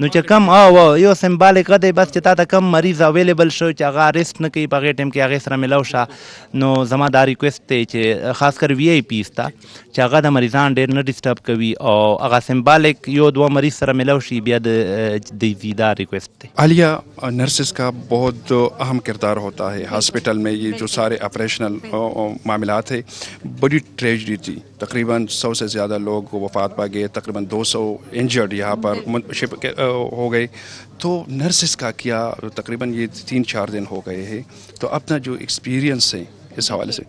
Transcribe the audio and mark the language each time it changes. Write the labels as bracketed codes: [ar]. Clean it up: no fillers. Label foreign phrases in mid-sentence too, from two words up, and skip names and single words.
[ps] نو چې کم یو سمبالک دی بس چې تا ته کم مریض اویلیبل شو چې هغه ریسټ نه کوي په هغې ټایم کې هغې سره ملو شه. نو زما دا ریکویسټ دی چې خاص کر VIPs ته چې هغه د مریضان ډېر نه ډسټرب کوي او هغه سمبالک یو دوه مریض سره ملو شي بیا د دا [ur] ریکویسٹ تھی. عالیہ نرسز کا بہت اہم کردار ہوتا ہے ہاسپٹل میں. یہ جو سارے آپریشنل معاملات ہیں بڑی ٹریجڈی تھی. تقریباً 100 سے زیادہ لوگ وفات پا گئے, تقریباً 200 انجرڈ یہاں پر منتشر ہو گئے. تو نرسز کا کیا تقریباً یہ 3-4 دن ہو گئے ہیں, تو اپنا جو ایکسپیرینس ہے اس حوالے سے.